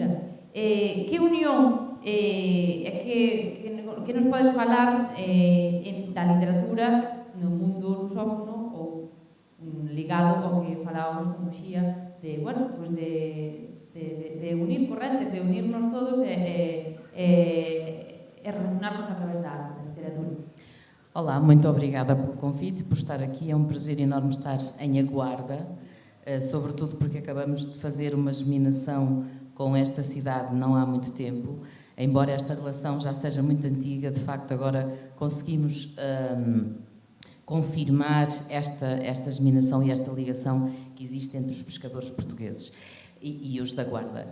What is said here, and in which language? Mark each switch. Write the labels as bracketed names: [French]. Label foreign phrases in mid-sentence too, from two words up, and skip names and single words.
[Galician] Que unión que nos podes falar da literatura no mundo lusófono ou ligado ao que falábamos con Uxía de, [Spanish] bueno, pues [Galician] de unir correntes, de unirnos todos e relacionarnos a través da arte, da literatura. [Portuguese] Olá, muito obrigada pelo convite, por estar aqui. É um prazer enorme estar em Aguarda, sobretudo porque acabamos de fazer uma geminação com esta cidade não há muito tempo, embora esta relação já seja muito antiga, de facto agora conseguimos confirmar esta germinação e esta ligação que existe entre os pescadores portugueses e os da Guarda.